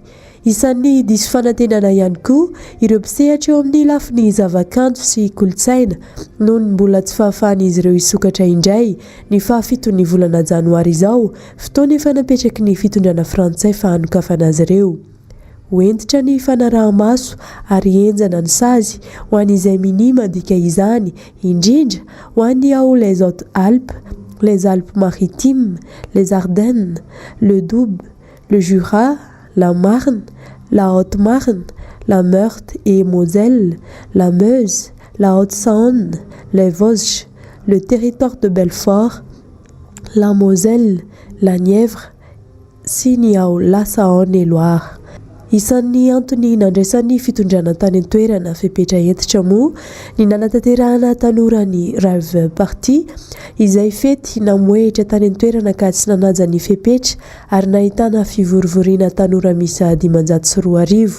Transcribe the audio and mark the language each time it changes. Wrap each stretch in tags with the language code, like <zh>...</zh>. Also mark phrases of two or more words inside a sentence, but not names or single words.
<mg>Isan'ny diso fanantenana ihany koa ireo mpisehatra eo amin'ny lafin'ny zavakanto sy kolotsaina noho ny mbola tsy fahafahan'izy ireo isokatra indray ny 7 volana janoary izao, fotoana efa napetraky ny fitondrana frantsay fa hanokafana azy ireo. Hoentitra ny fanaraha-maso ary enjana ny sazy ho an'izay mini mandika izany, indrindra ho an'ny ao</mg> <fr>les Hautes-Alpes, les Alpes-Maritimes, les Ardennes, le Doubs, le Jura, la Marne, la Haute-Marne, la Meurthe et Moselle, la Meuse, la Haute-Saône, les Vosges, le territoire de Belfort, la Moselle, la Nièvre,</fr> <mg>sy ny ao la Saône et Loire. Isan'ny antony nandraisan'ny fitondrana tany an-toerana fepetra entitra moa ny nanatanterahana tanora ny</mg> <en>rave party</en> <mg>izay fety namoehitra tany an-toerana ka tsy nanaja ny fepetra ary nahitana fivorovoriana tanora misy 504.</mg>